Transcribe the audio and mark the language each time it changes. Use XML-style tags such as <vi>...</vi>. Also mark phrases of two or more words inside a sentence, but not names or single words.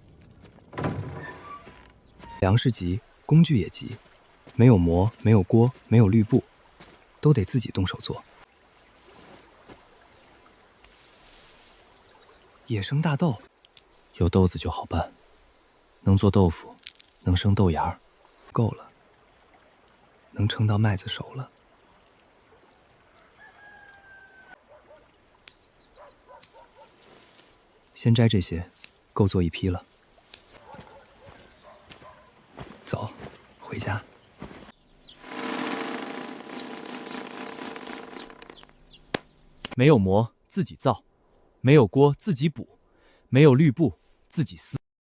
<zh>糧食急，工具也急，沒有磨，沒有鍋，沒有綠布，都得自己動手做。野生大豆，有豆子就好辦，能做豆腐。能生豆芽，夠了。 能撐到麥子熟了。先摘這些，夠做一批了。走，回家。没有馍自己造，没有锅自己补，没有绿布自己撕。</zh>